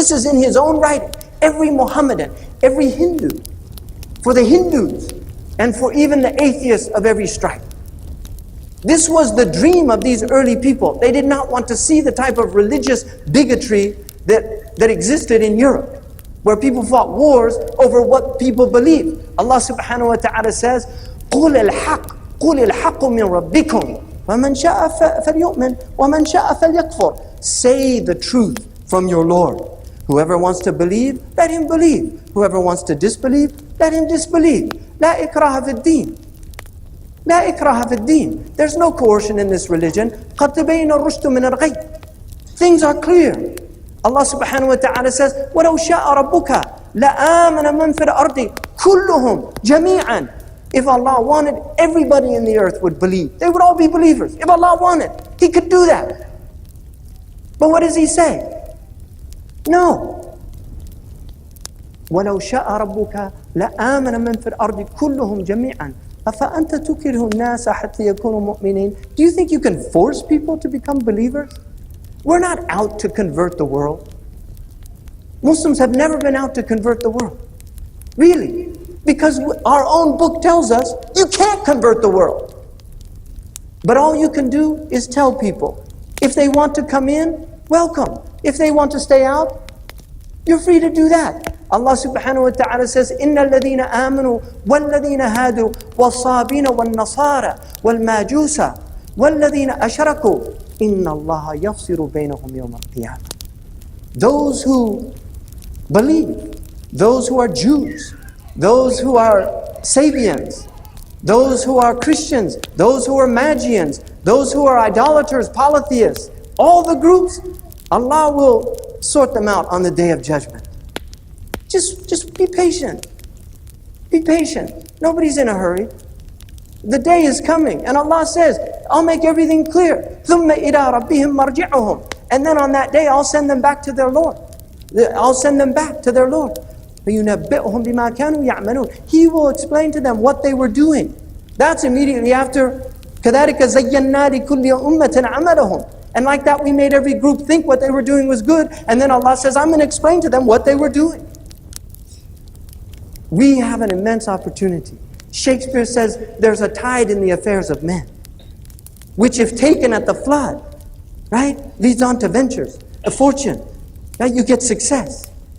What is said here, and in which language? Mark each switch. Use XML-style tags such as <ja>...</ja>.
<en>This is in his own writing. Every Mohammedan, every Hindu, for the Hindus, and for even the atheists of every stripe. This was the dream of these early people. They did not want to see the type of religious bigotry that existed in Europe, where people fought wars over what people believed. Allah subhanahu wa ta'ala says,</en> <ar>قُلِ الْحَقِّ مِنْ رَبِّكُمْ وَمَنْ شَاءَ فَلْيُؤْمِنْ وَمَنْ شَاءَ فَلْيَكْفُرْ.</ar> <en>Say the truth from your Lord. Whoever wants to believe, let him believe. Whoever wants to disbelieve, let him disbelieve.</en> <ar>لا إكراه في الدين. لا إكراه في الدين.</ar> <en>There's no coercion in this religion.</en> <ar>قد تبين الرشد من الغي.</ar> <en>Things are clear. Allah subhanahu wa ta'ala says,</en> <ar>وَلَوْ شَاءَ رَبُّكَ لَآمَنَ مَنْ فِي الْأَرْضِ كُلُّهُمْ جَمِيعًا.</ar> <en>If Allah wanted, everybody in the earth would believe. They would all be believers. If Allah wanted, He could do that. But what does He say? No.</en> <ar>وَلَوْ شَاءَ رَبُّكَ لَآمَنَ مَنْ فِي الْأَرْضِ كُلُّهُمْ جَمِيعًا أَفَأَنْتَ تُكِرْهُ النَّاسَ حَتَّى يَكُونُوا مُؤْمِنِينَ.</ar> <en>Do you think you can force people to become believers? We're not out to convert the world. Muslims have never been out to convert the world. Really. Because our own book tells us you can't convert the world. But all you can do is tell people, if they want to come in, welcome. If they want to stay out, you're free to do that. Allah subhanahu wa ta'ala says,</en> <ar>إِنَّ الَّذِينَ آمَنُوا وَالَّذِينَ هَادُوا وَالصَّابِينَ وَالنَّصَارَى وَالْمَاجُوسَ وَالَّذِينَ أَشْرَكُوا إِنَّ اللَّهَ يَفْصِلُ بَيْنَهُمْ يَوْمَ الْقِيَامَةِ.</ar> <en>Those who believe, those who are Jews, those who are Sabians, those who are Christians, those who are Magians, those who are idolaters, polytheists, all the groups, Allah will sort them out on the day of judgment. Just be patient. Be patient. Nobody's in a hurry. The day is coming, and Allah says, I'll make everything clear.</en> <ar>ثُمَّ إِلَىٰ رَبِّهِمْ مَرْجِعُهُمْ.</ar> <en>And then on that day, I'll send them back to their Lord. I'll send them back to their Lord.</en> <ar>فَيُنَبِّئُهُمْ بِمَا كَانُوا يَعْمَلُونَ.</ar> <en>He will explain to them what they were doing. That's immediately after</en> <ar>كَذَلِكَ زَيَّنَّا لِكُلِّ أُمَّةٍ عَمَلَهُم.</ar> <en>And like that, we made every group think what they were doing was good. And then Allah says, I'm going to explain to them what they were doing. We have an immense opportunity. Shakespeare says, there's a tide in the affairs of men, which if taken at the flood, right, leads on to ventures, a fortune, right? You get success.</en>